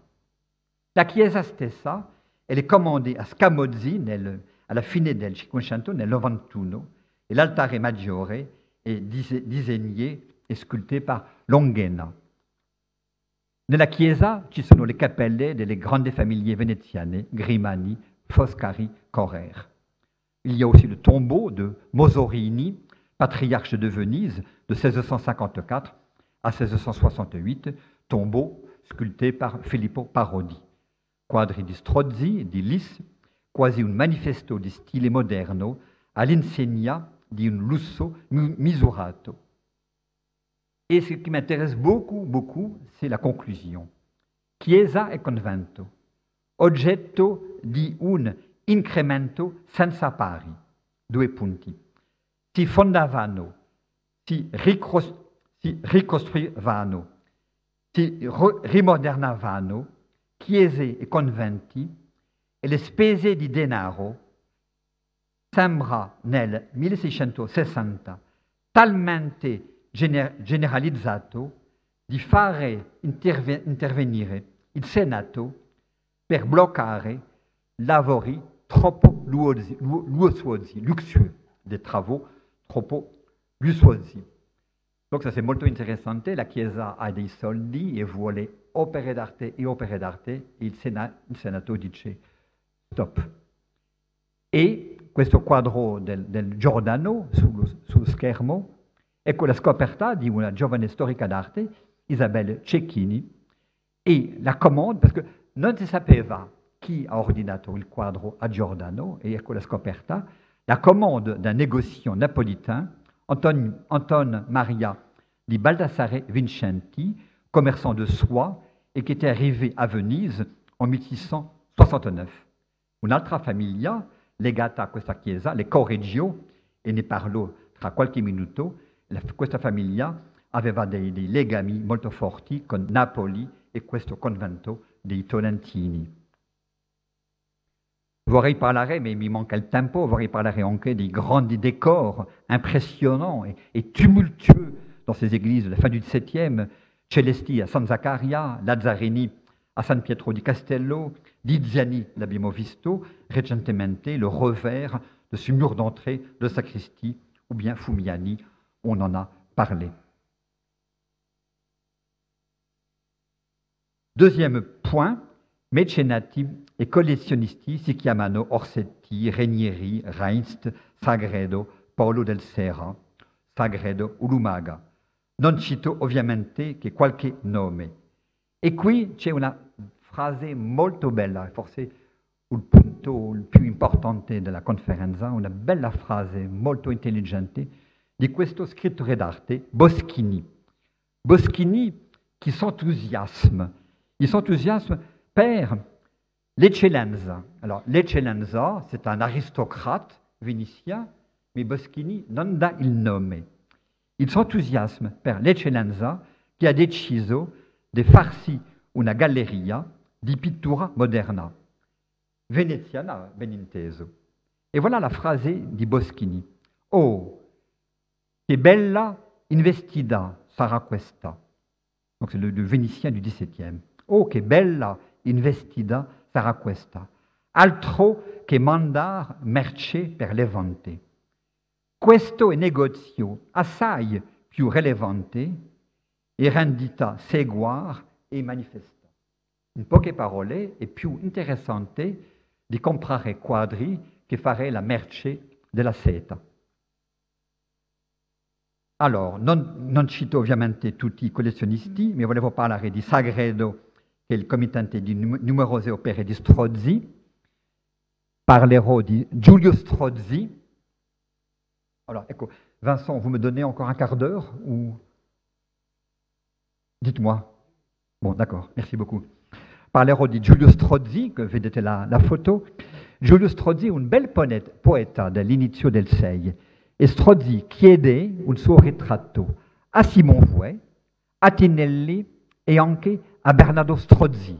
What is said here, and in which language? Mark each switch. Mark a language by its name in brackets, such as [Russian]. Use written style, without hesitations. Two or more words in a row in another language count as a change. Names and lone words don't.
[Italian] La Chiesa stessa è comandée a Scamozzi alla fine del Cinquecento, nel 91, e l'altare maggiore è disegné e [French] sculpté par [Italian] Longhena. Nella chiesa ci sono le cappelle delle grandi famiglie veneziane, Grimani, Foscari, Correr. [French] Il y a aussi le tombeau de Mosorini, patriarche de Venise de 1654 à 1668, tombeau sculpté par Filippo Parodi. [Italian] Quadri di Strozzi, di Lis, quasi un manifesto di stile moderno all'insegna di un lusso misurato. [French] Et ce qui m'intéresse beaucoup, c'est la conclusion. [Italian] Chiesa e convento, oggetto di un incremento senza pari. Due punti. Si fondavano, si ricostruivano, si rimodernavano chiese e conventi e le spese di denaro sembra nel 1660 talmente generalizzato di fare intervenire il Senato per bloccare lavori troppo [French] luxueux, des travaux [Italian] troppo lussuosi. [French] Donc ça c'est [Italian] molto interessante, la Chiesa ha dei soldi e vuole opere d'arte e il Senato dice stop. E questo quadro del Giordano sullo schermo, ecco la scoperta di una giovane storica d'arte, Isabelle Cecchini, e la comanda, perché non si sapeva chi ha ordinato il quadro a Giordano, e ecco la scoperta, [French] la commande d'un négociant napolitain, Anton Maria di Baldassare Vincenti, commerçant de soie, et qui était arrivé à Venise en 1669. [Italian] Un'altra famiglia legata a questa chiesa, le Correggio, e ne parlo tra qualche minuto, questa famiglia aveva dei legami molto forti con Napoli e questo convento dei Tolentini. Vorrei parlare, [French] mais [Italian] mi manca il tempo, vorrei parlare anche dei grandi [French] décors impressionnants et tumultueux dans ces églises de la fin du XVIIe, Celesti a San Zaccaria, Lazzarini a San Pietro di Castello, Diziani [Italian] l'abbiamo visto, [French] recentemente le revers de ce mur d'entrée de sacristie, ou bien Fumiani, on en a parlé. Deuxième point, [Italian] mecenati e collezionisti si chiamano Orsetti, Renieri, Reinst, Sagredo, Paolo del Serra, Sagredo, Ulumaga. Non cito ovviamente che qualche nome. E qui c'è una frase molto bella, forse il punto più importante della conferenza, una bella frase molto intelligente di questo scrittore d'arte, Boschini. [French] Boschini qui s'enthousiasme. Il s'enthousiasme [Italian] per l'eccellenza. [French] Alors, l'eccellenza, c'est un aristocrate vénitien, mais Boschini [Italian] non dà il nome. [French] Il s'enthousiasme per l'eccellenza che ha deciso di farsi una galleria di pittura moderna, veneziana, ben inteso. [Italian] E voilà la frase di Boschini. Oh, che bella investida sarà questa. [French] Donc c'est le Vénitien du XVIIe. [Italian] Oh, che bella investida sarà questa. Altro che mandar merce per levante. Questo è negozio assai più rilevante e rendita seguar e manifesta. In poche parole, è più interessante di comprare quadri che fare la merce della seta. Allora, non cito ovviamente tutti i collezionisti, ma volevo parlare di Sagredo, che è il committente di numerose opere di Strozzi. Parlerò di Giulio Strozzi. Alors, ecco, [French] Vincent, vous me donnez encore un quart d'heure ou... Dites-moi. Bon, d'accord, merci beaucoup. [Italian] Parlerò di Giulio Strozzi, che vedete la photo. Giulio Strozzi è un bel poeta dell'inizio del 6 e Strozzi chiede un suo ritratto a Simon Vouet, a Tinelli e anche a Bernardo Strozzi.